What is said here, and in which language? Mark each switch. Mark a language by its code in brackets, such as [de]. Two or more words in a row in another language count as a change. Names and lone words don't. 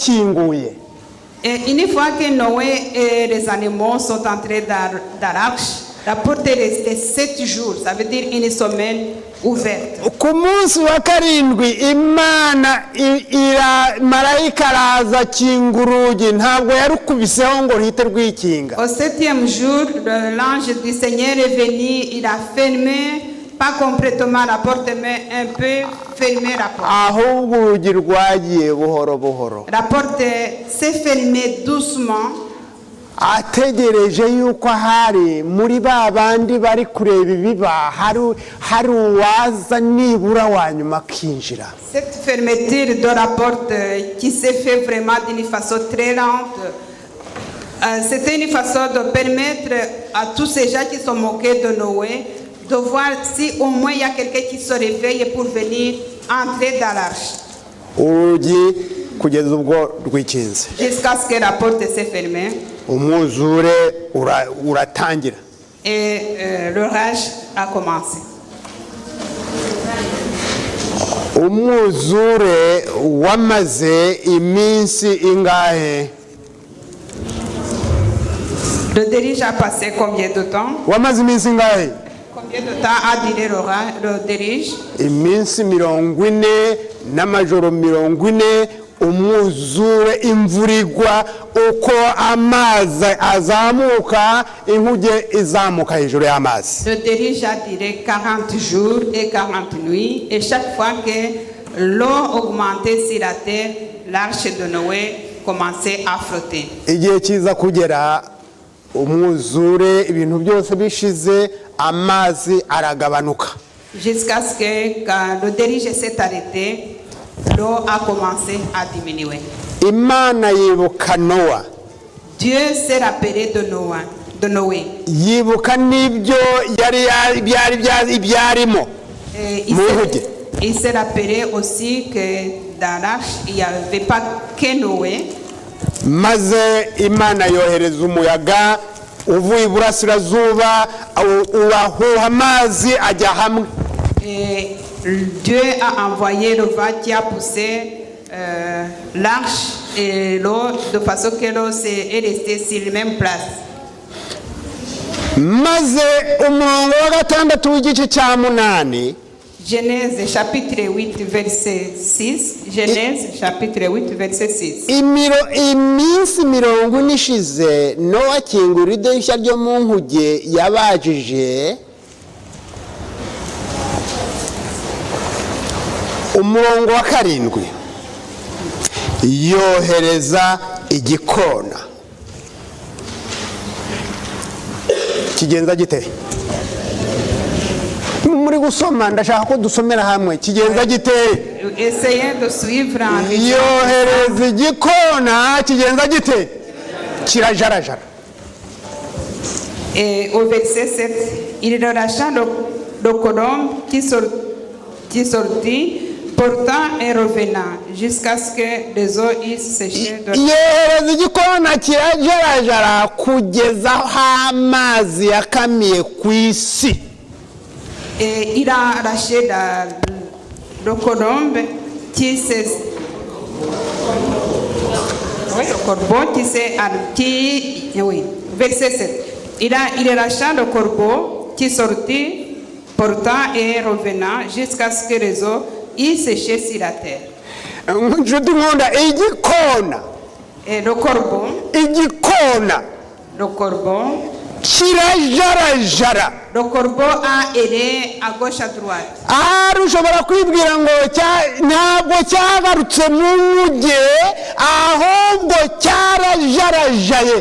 [fr] Et une fois que Noé et les animaux sont entrés dans l'arche, La porte est restée 7 jours, ça veut dire une semaine ouverte. [rw] ku munsi wa karindwi imana marayika araza akinga urugi, ntabwo yarukubiseho ngo ruhite rwikinga. [fr] Au 7e jour, l'ange du Seigneur est venu, il a fermé, pas complètement la porte, mais un peu fermé la porte. [rw] ahubwo urugi rwagiye buhoro buhoro, [fr] La porte s'est fermée doucement. [rw] ategereje yuko hari muri ba bandi bari kureba ibiba hari uwaza nibura wa nyuma akinjira. [fr] Cette fermeture de la porte qui s'est fait vraiment d'une façon très lente, c'était une façon de permettre à tous ces gens qui sont moqués de Noé de voir si au moins il y a quelqu'un qui se réveille pour venir entrer dans l'arche. [rw] urugi kugeza ubwo rwikinze, [fr] Jusqu'à ce que la porte s'est fermée [rw] umwuzure uratangira. [fr] et l'orage a commencé. [rw] umwuzure wamaze iminsi ingahe? [fr] Le déluge a passé combien de temps? [rw] wamaze iminsi ingahe? [fr] Combien de temps a duré le déluge? [rw] iminsi 40 n'amajoro 40, umwuzure, imvura igwa, uko amazi azamuka inkuge izamuka hejuru y'amazi. [fr] Le déluge a duré 40 jours et 40 nuits, et chaque fois que l'eau augmentait sur la terre, l'arche de Noé commençait à flotter. [rw] igihe kiza kugera umwuzure, ibintu byose bishize, amazi aragabanuka. [fr] Jusqu'à ce que, quand le déluge s'est arrêté, l'eau a commencé à diminuer. [rw] imana yibuka Nowa, [fr] Dieu s'est rappelé de Noé. [rw] yibuka n'ibyo ibyarimo Et mu nkuge. [fr] il s'est rappelé aussi que dans l'arche, il n'y avait pas que Noé. [rw] maze imana yohereza umuyaga uvuye iburasirazuba, urahuha amazi ajya hamwe. [fr] Et Dieu a envoyé le vent qui a poussé l'arche et l'eau de façon que l'eau est restée sur la même place. [rw] maze umurongo wa 6 w'igice cya 8, [fr] Genèse chapitre 8 verset 6. Genèse chapitre 8 verset 6. [rw] iminsi 40 ishize, Nowa akingura idirishya ryo mu nkuge yabajije. umurongo wa 7 yohereza igikona. kigenza gite? muri gusoma ndashaka ko dusomera hamwe. kigenza gite? [fr] Essayez de suivre en lisant. [rw] yohereza igikona, kigenza gite? kirajarajara. [fr] Et au verset 7, il relâcha le colombe qui sortit, portant et revenant, jusqu'à ce que les eaux eussent séché. [rw] yohereza igikona kirajarajara kugeza aho amazi yakamiye ku isi. [fr] Et il a arraché le colombe qui s'est... Oui, le corbeau qui s'est... Oui, verset 7. Il arracha le corbeau qui sortit, portant et revenant, jusqu'à ce que les eaux y séchaient sur la terre. [rw] nshuti nkunda, igikona, [fr] Et le corbeau [rw] kirajarajara. [fr] Le corbeau a erré à gauche à droite. [rw] ahari ushobora kwibwira ngo ntabwo cyagarutse mu nkuge, ahubwo cyarajarajaye.